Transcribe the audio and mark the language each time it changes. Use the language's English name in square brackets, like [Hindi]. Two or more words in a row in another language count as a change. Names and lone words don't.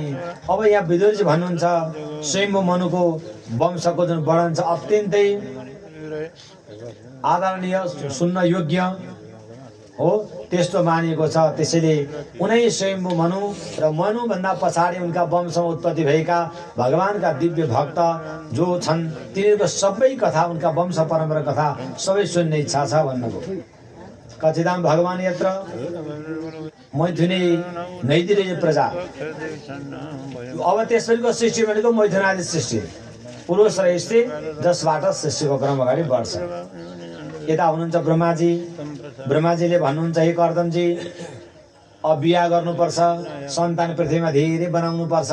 [Nepali] अब यहाँ विदुरजी भन्नुहुन्छ स्वयम्भू मनुको वंशको जुन वर्णन छ अत्यन्तै आदरणीय, सुन्न योग्य हो, त्यस्तो मानिएको छ। त्यसैले उनै स्वयम्भू मनु र मनुभन्दा पछाडि उनका वंशमा उत्पत्ति भएका भगवानका दिव्य भक्त जो छन् तिनीहरूको सबै कथा, उनका वंश परम्परा कथा सबै सुन्ने इच्छा छ भन्नुभयो। [Sanskrit] कथिताम भगवान यत्र मैथुनी नैतिरे प्रजा। [Nepali] अब त्यसपछिको सृष्टि भनेको मैथुनादि सृष्टि, पुरुष र स्त्री, जसबाट सृष्टिको क्रम अगाडि बढ्छ। यता हुनुहुन्छ ब्रह्माजी। ब्रह्माजीले भन्नुहुन्छ हे कर्दमजी, अब बिहा गर्नुपर्छ, सन्तान पृथ्वीमा धेरै बनाउनु पर्छ।